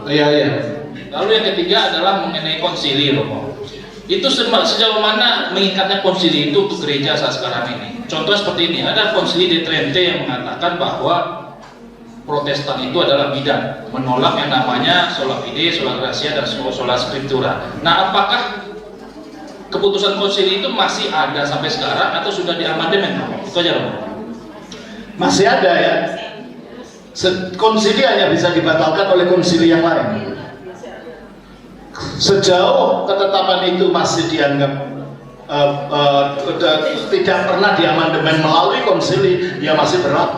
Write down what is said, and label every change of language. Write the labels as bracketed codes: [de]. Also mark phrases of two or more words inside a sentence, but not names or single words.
[id] Iya. Lalu yang ketiga adalah mengenai konsili Romo. Itu sejauh mana mengikatnya konsili itu untuk gereja saat sekarang ini? Contoh seperti ini, ada konsili di Trente yang mengatakan bahwa Protestan itu adalah bidat, menolak yang namanya [la] sola fide, sola gratia, [id] dan [la] sola scriptura. [id] Nah, apakah keputusan konsili itu masih ada sampai sekarang atau sudah diamandemen? Itu aja, Romo. Masih ada ya. Konsili hanya bisa dibatalkan oleh konsili yang lain. Sejauh ketetapan itu masih dianggap tidak pernah diamandemen melalui konsili, ya masih berlaku.